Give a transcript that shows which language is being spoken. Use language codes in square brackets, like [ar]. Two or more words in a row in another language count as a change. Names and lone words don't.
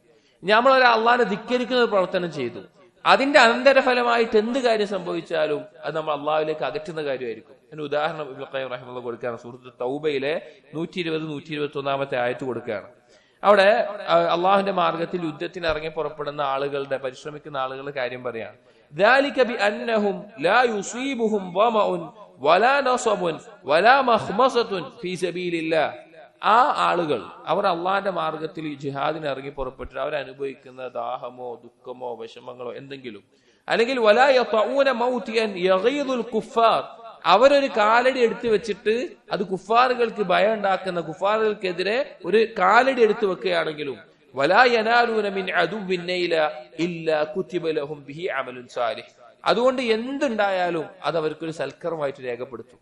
[ml] നമ്മളൊരു അള്ളാഹിനെ ധിക്കരിക്കുന്ന ഒരു പ്രവർത്തനം ചെയ്തു, അതിന്റെ അനന്തരഫലമായിട്ട് എന്ത് കാര്യം സംഭവിച്ചാലും അത് നമ്മൾ അള്ളാഹുവിലേക്ക് അകറ്റുന്ന കാര്യമായിരിക്കും. അതിന് ഉദാഹരണം ഇബ്നു ഖയ്യിം റഹിമഹുല്ലാഹ് കൊടുക്കുകയാണ്. സൂറത്ത് തൗബയിലെ 120, 121 ആയത്ത് കൊടുക്കുകയാണ്. അവിടെ അള്ളാഹുവിന്റെ മാർഗത്തിൽ യുദ്ധത്തിന് ഇറങ്ങി പുറപ്പെടുന്ന ആളുകളുടെ, പരിശ്രമിക്കുന്ന ആളുകളുടെ കാര്യം പറയാണ്. [ar] ذَلِكَ بِأَنَّهُمْ لَا يُصِيبُهُمْ ظَمَأٌ وَلَا نَصَبٌ وَلَا مَخْمَصَةٌ فِي سَبِيلِ اللَّهِ. [ml] ആ ആളുകൾ, അവർ അള്ളാഹിന്റെ മാർഗത്തിൽ ജിഹാദിന് ഇറങ്ങി പുറപ്പെട്ടിട്ട് അവരനുഭവിക്കുന്ന ദാഹമോ ദുഃഖമോ വിഷമങ്ങളോ എന്തെങ്കിലും, അല്ലെങ്കിൽ [ar] ولا يطئون موطئا يغيظ الكفار, [ml] അവരൊരു കാലടി എടുത്തു വെച്ചിട്ട് അത് കുഫാറുകൾക്ക് ഭയം ഉണ്ടാക്കുന്ന, കുഫാറുകൾക്കെതിരെ ഒരു കാലടി എടുത്തു വെക്കുകയാണെങ്കിലും, [ar] ولا ينالون من عدو نيلا إلا كتب لهم به عمل صالح, [ml] അതുകൊണ്ട് എന്തുണ്ടായാലും അത് അവർക്കൊരു സൽക്കർമ്മമായിട്ട് രേഖപ്പെടുത്തും.